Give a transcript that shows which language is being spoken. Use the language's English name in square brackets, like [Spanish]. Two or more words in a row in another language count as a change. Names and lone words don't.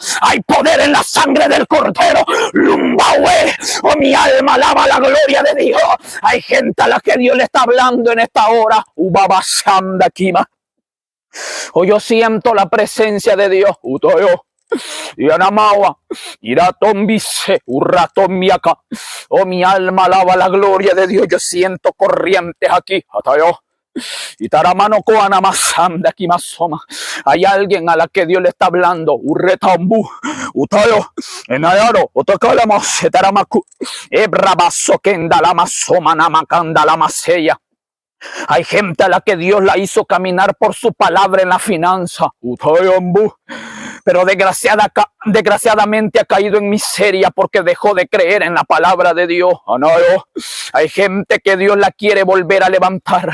[Spanish] Hay poder en la sangre del Cordero, lumbaue, oh mi alma alaba la gloria de Dios. Hay gente a la que Dios le está hablando en esta hora, ubabasanda kima. Oh, yo siento la presencia de Dios, utoyo. Y anamawa, iratombice, urratombiaca. Oh, mi alma alaba la gloria de Dios. Yo siento corrientes aquí. Atayo. Y taramano coana masanda aquí masoma. Hay alguien a la que Dios le está hablando. Urretambu, utayo, enayaro, otokalamos, etaramaku, ebrabaso kenda la masoma, namakanda la masella. Hay gente a la que Dios la hizo caminar por su palabra en la finanza. Pero desgraciadamente ha caído en miseria porque dejó de creer en la palabra de Dios. Hay gente que Dios la quiere volver a levantar.